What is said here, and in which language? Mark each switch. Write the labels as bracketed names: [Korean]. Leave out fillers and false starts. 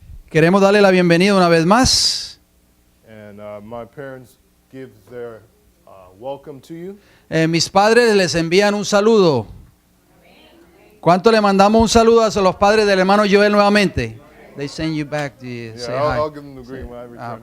[Spanish] Queremos darle la bienvenida una vez más. [English] And my parents give their welcome to you. [Spanish] Mis padres les envían un saludo. ¿Cuánto le mandamos un saludo a los padres del hermano Joel nuevamente? [English] They send you back to say hi. I'll give them the greeting when I return